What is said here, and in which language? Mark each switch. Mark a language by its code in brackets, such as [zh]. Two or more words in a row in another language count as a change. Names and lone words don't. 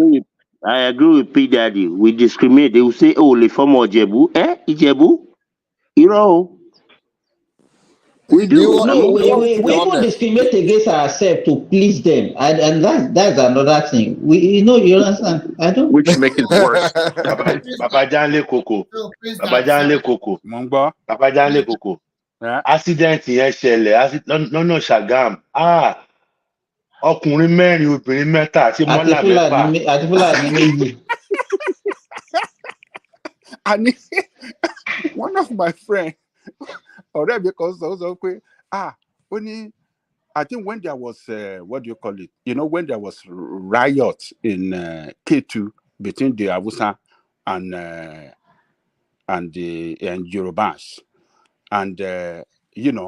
[en] I agree with P Daddy. We discriminate. They will say, "Oh, le former Ijebu, Ijebu, Iro." We do. No, We want we to be even honest. discriminate against ourselves to please them, and that's another thing. You understand? I don't. Which make it worse. [yo] Baba Janle Koko. Baba Janle Koko. Mongbo. Baba Janle Koko. [en] Yeah. [yo] Accident yẹn ṣẹlẹ̀ lọ́nà Ṣàgámù. Ọkùnrin mẹ́rin obìnrin mẹ́ta àti mọ́là mẹ́fà. Àti Fúlàní méjì. [en] And one of my friends, already because also only I think when there was what do you call it? You know, when there was riots in K2 between the Hausa and Yorubas, and you know,